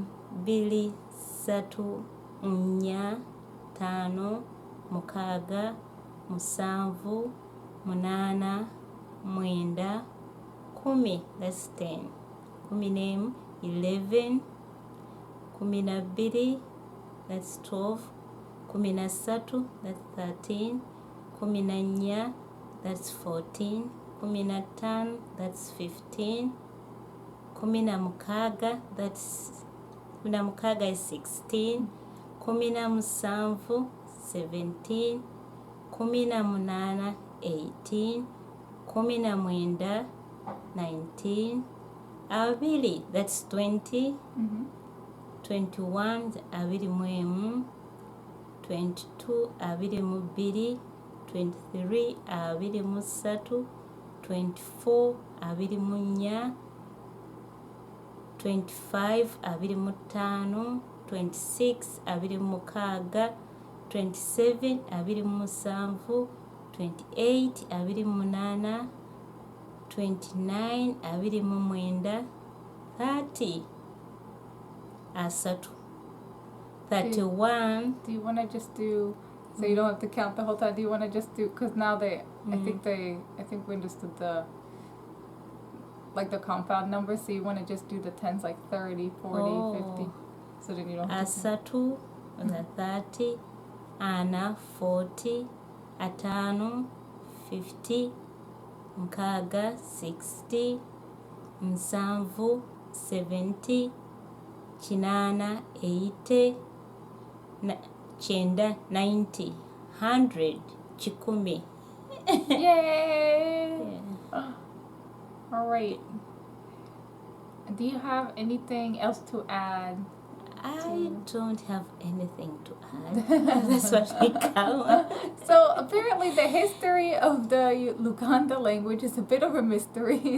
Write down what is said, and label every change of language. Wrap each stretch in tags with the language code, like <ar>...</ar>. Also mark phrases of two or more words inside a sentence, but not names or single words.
<lg>Bbiri, Ssatu, Nnya, Ttaano, Mukaaga, Musanvu, Munaana, Mwenda, Kumi,</lg> <en>that's 10.</en> <lg>Kumi n'emu, 11. Kumi na bbiri,</lg> <en>that's 12.</en> <lg>Kumi na ssatu,</lg> <en>that's 13.</en> <lg>Kumi na nnya,</lg> <en>that's 14.</en> <lg>Kumi na ttaano,</lg> <en>that's 15.</en> <lg>Kumi na mukaaga, Kumi na mukaaga is 16. Kumi na musanvu, 17. Kumi na munaana, 18. Kumi na mwenda, 19. Abiri,</lg> <en>that's 20. 21,</en> <lg>abiri mu emu. 22, abiri mu bbiri. 23, abiri mu ssatu. 24, abiri mu nnya. 25, abiri mu ttaano. 26, abiri mu mukaaga. 27, abiri mu musanvu. 28, abiri mu munaana. 29, abiri mu mwenda. 30, asatu. 31.</lg> <en>Do you want to just do, so you don't have to count the whole time, do you want to just do, because now I think we understood the compound numbers, so you want to just do the 10s like 30, 40, 50, so then you don't have to</en> <lg>Asatu, 30, ana, 40, ataano, 50, mukaaga, 60, musanvu, 70, kinaana, 80, kyenda, 90, 100, kikumi.</lg> <en>Yay! Yeah. All right. Do you have anything else to add? I don't have anything to add. That's what I count. So apparently the history of the Luganda language is a bit of a mystery.</en>